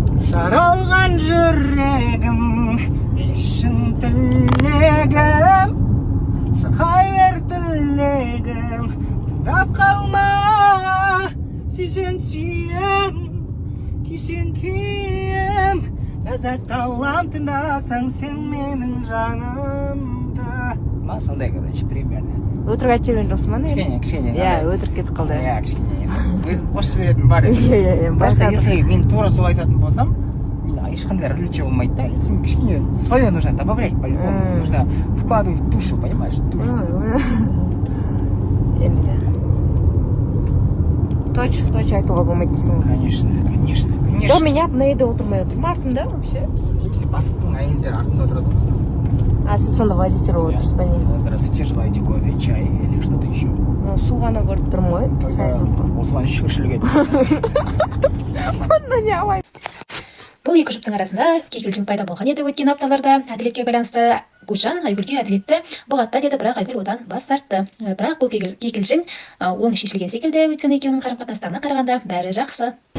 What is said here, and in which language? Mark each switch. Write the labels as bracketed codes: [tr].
[kk] Жаралған жүрегім, шын тілегім, шырқай бер тілегім, тыңдап қалма, сүйсең сүйем, күйсең күйем, ләззат алам тыңдасаң сен менің жанымды. Ма сондай, [ru] короче, примерно. [kk] Өтірік айтып жүрген жоқсың ба не? Кішкене. Иә, өтірік кетіп қалды. Иә, кішкене. Өзім қосып жіберетін бар еді. Иә, [ru] Просто если [kk] мен тура сол айтатын болсам, ешқандай различие болмайды да. [ru] Если [kk] кішкене [ru] свое нужно добавлять по-любому. Нужно вкладывать душу, понимаешь? Душу. [kk] Енді. [ru] Точь в точь [kk] айтуға болмайды дейсің ғой. [ru] Конечно. [kk] Жоқ, мен мына жерде отырмай отырмын артында вообще. Немесе бастықтың әйелдері артында отырады болса. А сіз сонда водитель болып отырсыз ба не? [ru] Здравствуйте, желаете кофе, чай или что-то еще? [kk] Су ғана көріп тұрмын ғой. Чай жоқ қой. Осыған шүкіршілік еді. Онда не алмайды. Бұл екі жұптың арасында кикілжің пайда болған еді өткен апталарда. Әділетке байланысты Гүлжан Айгүлге әділетті бұғатта деді, бірақ Айгүл одан бас тартты. Бірақ бұл кикілжің оң шешілген секілді, өйткені екеуінің қарым-қатынастарына қарағанда бәрі жақсы.